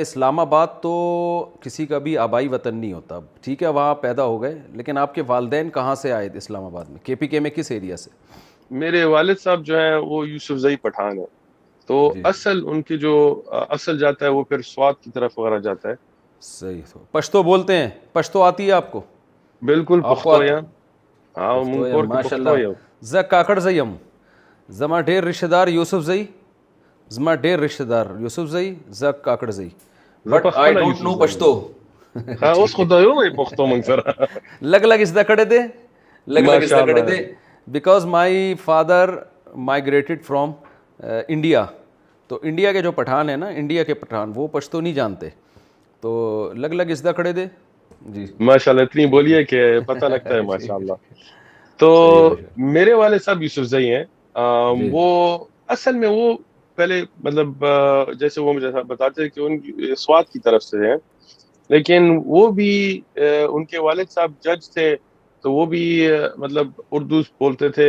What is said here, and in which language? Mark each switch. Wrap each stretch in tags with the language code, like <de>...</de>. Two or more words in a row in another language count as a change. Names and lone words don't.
<ur>اسلام آباد تو کسی کا بھی آبائی وطن نہیں ہوتا، ٹھیک ہے وہاں پیدا ہو گئے، لیکن آپ کے والدین کہاں سے آئے تھے اسلام آباد میں، KPK میں کس ایریا سے؟ میرے والد صاحب جو ہیں وہ یوسفزئی پٹھان ہے، تو جی اصل ان کی جو اصل جاتا ہے وہ پھر سوات کی طرف وغیرہ جاتا ہے. صحیح. تو پشتو بولتے ہیں, پشتو آتی ہے آپ کو؟ بالکل آپ کو</ur> <ps>پختو یم. ہاں پښتو مونږ یم کور کې ماشاء پختو الله. یم. زه کاکړ زه یم, زما ډېر رشته دار یوسف زئی, زما ډېر رشته دار یوسف زئی, زه کاکړ زئی, زه</ps> <en>بټ</en> <ps>په</ps> <en>آی</en> <ps>خپله</ps> <en>ډونټ</en> <ps>یوسف نو زی یم. پښتو. ها اوس خو دا یو وایي پښتو مونږ سره. لږ لږ زده کړی دی, لږ لږ زده کړی ماشاءالله. دی,</ps> <en>because my father migrated from India.</en> <ur>تو انڈیا کے جو پٹھان ہیں نا, انڈیا کے پٹھان, وہ پشتو نہیں جانتے, تو</ur> <ps>لگ لگ زده کړی دی.</ps> <ur>جی ماشاءاللہ اتنی بولیے کہ پتہ لگتا ہے ماشاءاللہ. تو صحیح ہے. میرے والد صاحب یوسف زئی ہیں. جی وہ اصل میں وہ پہلے مطلب جیسے وہ مجھے بتاتے ہیں کہ ان کی سوات کی طرف سے ہیں, لیکن وہ بھی ان کے والد صاحب جج تھے, تو وہ بھی مطلب اردو بولتے تھے.</ur>